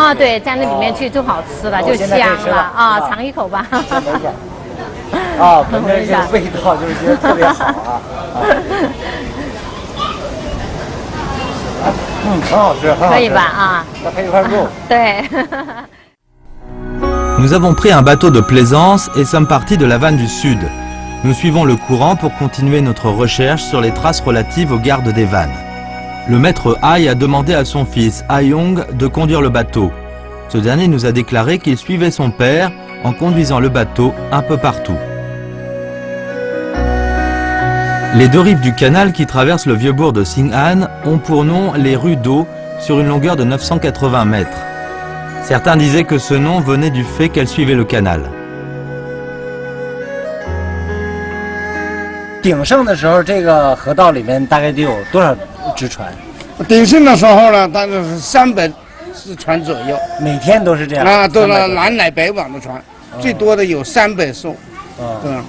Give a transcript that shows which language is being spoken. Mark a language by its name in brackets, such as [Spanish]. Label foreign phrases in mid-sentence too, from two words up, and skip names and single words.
[Chinese] 啊，对，蘸到里面去就好吃了，就香了啊，尝一口吧。啊，闻着这个味道就是觉得特别好啊。很好吃，很好吃。可以吧？啊，再配一块肉。对。 [French] Nous avons pris un bateau de plaisance et sommes partis de la vanne du Sud. Nous suivons le courant pour continuer notre recherche sur les traces relatives aux gardes des vannes. Le maître Ai a demandé à son fils Ayong de conduire le bateau. Ce dernier nous a déclaré qu'il suivait son père en conduisant le bateau un peu partout. Les deux rives du canal qui traversent le vieux bourg de Xing'an ont pour nom les rues d'eau sur une longueur de 980 mètres. Certains disaient que ce nom venait du fait qu'elle suivait le canal. [Chinese] 鼎盛的时候，这个河道里面大概得有多少只船？鼎盛的时候呢，大概是300只船左右，每天都是这样啊，都是 300 南来北往的船，最多的有300艘，对吧？